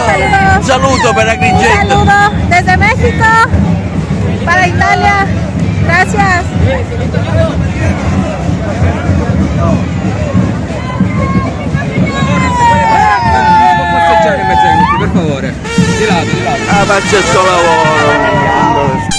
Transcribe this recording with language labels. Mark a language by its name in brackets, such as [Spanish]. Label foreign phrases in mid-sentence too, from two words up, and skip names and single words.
[Italian] Un saluto per Agrigento. [Spanish] Un saludo desde México para Italia. Gracias. [Italian] Passeggiare in mezzo ai gruppi, per favore. Di lato, di lato. Ah, faccio sto lavoro.